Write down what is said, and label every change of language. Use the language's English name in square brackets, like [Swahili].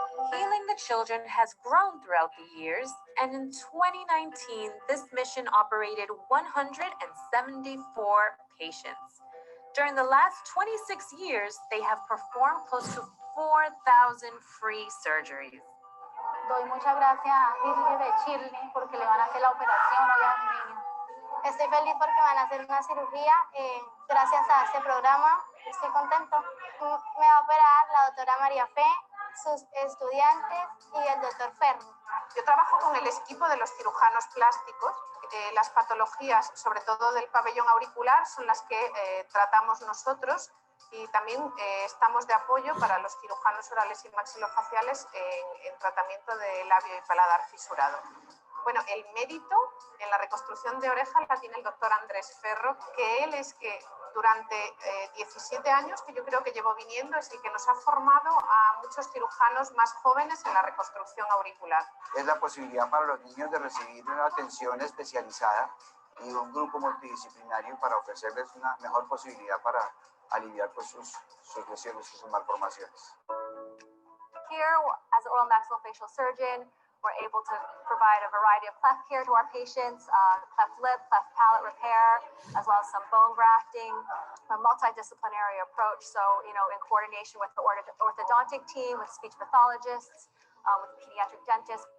[English] Healing the Children has grown throughout the years, and in 2019, this mission operated 174 patients. During the last 26 years, they have performed close to 4,000 free surgeries. [Spanish] Doy muchas gracias a Virgen de Chile porque le van a hacer la operación allá a mi niño. Estoy feliz porque van a hacer una cirugía gracias a este programa. Estoy contento. Me va a operar la doctora María Fe, sus estudiantes y el doctor Ferro. Yo trabajo con el equipo de los cirujanos plásticos. Las patologías, sobre todo del pabellón auricular, son las que tratamos nosotros y también estamos de apoyo para los cirujanos orales y maxilofaciales en tratamiento de labio y paladar fisurado. Bueno, el mérito en la reconstrucción de oreja la tiene el doctor Andrés Ferro, que él es que durante 17 años que yo creo que llevo viniendo es el que nos ha formado a muchos cirujanos más jóvenes en la reconstrucción auricular. Es la posibilidad para los niños de recibir una atención especializada y un grupo multidisciplinario para ofrecerles una mejor posibilidad para aliviar pues, sus lesiones y sus malformaciones. [English] Here, as an oral maxillofacial surgeon, we're able to provide a variety of cleft care to our patients, cleft lip, cleft palate repair, as well as some bone grafting, a multidisciplinary approach. So, in coordination with the orthodontic team, with speech pathologists, with pediatric dentists.